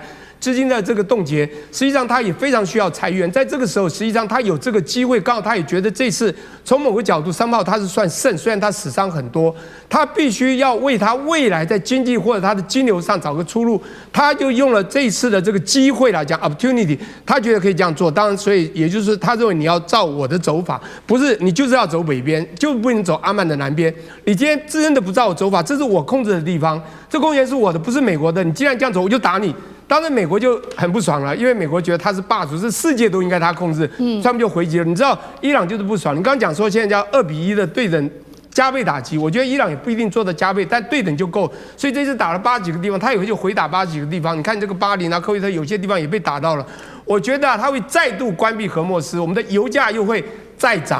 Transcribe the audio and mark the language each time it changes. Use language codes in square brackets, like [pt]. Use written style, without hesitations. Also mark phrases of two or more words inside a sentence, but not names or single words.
[zh] 資金的這個凍結，實際上他也非常需要裁員。在這個時候，實際上他有這個機會，剛好他也覺得這次從某個角度，3號他是算勝，雖然他死傷很多，他必須要為他未來在經濟或者他的金流上找個出路。他就用了這一次的這個機會來講 opportunity，他覺得可以這樣做。當然，所以也就是他認為你要照我的走法，不是你就是要走北邊，就不能走阿曼的南邊。你今天真的不照我走法，這是我控制的地方，這公園是我的，不是美國的。你既然這樣走，我就打你。當然，美國就很不爽了，因為美國覺得他是霸主，是世界都應該他控制，他們就回擊了。你知道，伊朗就是不爽。你剛剛講說現在叫2-1的對等加倍打擊，我覺得伊朗也不一定做到加倍，但對等就夠。所以這次打了80幾個地方，他也會就回打80幾個地方。你看這個巴林啊、科威特有些地方也被打到了。我覺得他會再度關閉荷末斯，我們的油價又會再漲。